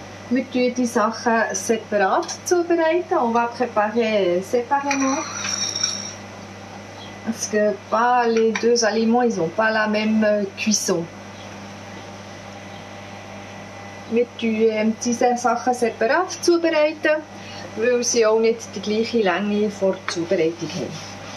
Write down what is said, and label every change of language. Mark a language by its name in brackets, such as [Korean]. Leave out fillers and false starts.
[German] Wir tun die Sachen separat zubereiten. [French] On va préparer séparément. Parce que pas les deux aliments, ils n'ont pas la même cuisson. [German] Wir tun die Sachen separat zubereiten, weil sie auch nicht die gleiche Länge vor der Zubereitung haben.